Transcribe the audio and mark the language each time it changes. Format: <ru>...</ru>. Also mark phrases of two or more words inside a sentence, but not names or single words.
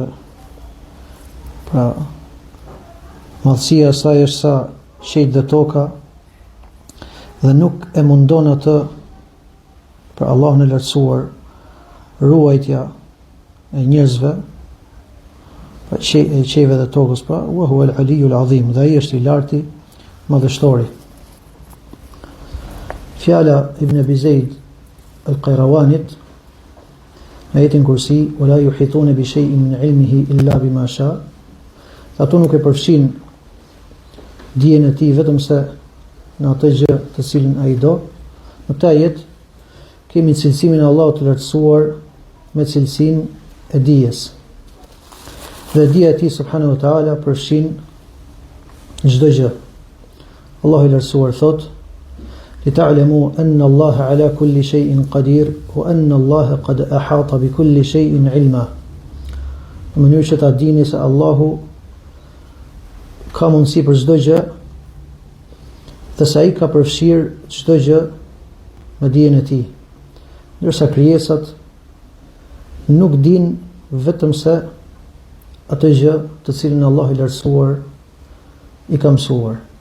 <sq>pra madhësia e saj është sa qejt dhe toka, dhe nuk e mundon atë për Allahun e lartësuar ruajtja e njerëzve, pa qejve dhe tokës, pa</sq> <ar>وهو العلي العظيم,</ar> <sq>dhe ai është i larti, madhështori. Fjala Ibn Abi Zeid al-Qayrawanit në ajetin Kursi:</sq> <ar>"ولا يحيطون بشيء من علمه إلا بما شاء",</ar> <sq>ato nuk e përfshin dijen e tij vetëm se në atë gjë të cilën ai do. Në këtë ajet kemi cilësimin e Allahut të lartësuar me cilësinë e dijes. Dhe dija e tij</sq> <ar>سبحانه وتعالى</ar> <sq>përfshin çdo gjë. Allahu i lartësuar thot:</sq> <ar>"لتعلموا أن الله على كل شيء قدير وأن الله قد أحاط بكل شيء علما."</ar> <sq>Në mënyrë që ta dini se Allahu ka mundësi për çdo gjë dhe se ai ka përfshirë çdo gjë me dijen e tij, ndërsa krijesat nuk dinë vetëm se atë gjë të cilën Allahu i lartësuar i ka mësuar.</sq>